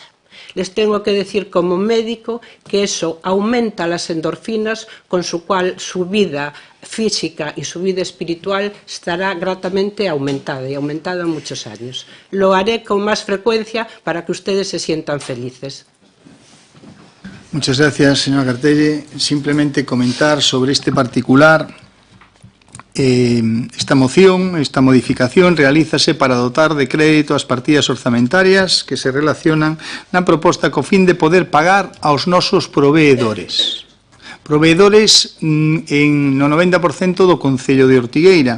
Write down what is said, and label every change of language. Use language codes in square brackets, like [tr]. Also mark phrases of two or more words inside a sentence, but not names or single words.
[es] Les tengo que decir como médico que eso aumenta las endorfinas, con su cual su vida física y su vida espiritual estará gratamente aumentada y aumentada muchos años. Lo haré con más frecuencia para que ustedes se sientan felices. Muchas gracias, señora Cartelle. Simplemente comentar sobre este particular. [gl] Esta moción, esta modificación, realízase para dotar de crédito as partidas orzamentarias que se relacionan na proposta co fin de poder pagar aos nosos proveedores. Proveedores no 90% do Concello de Ortigueira.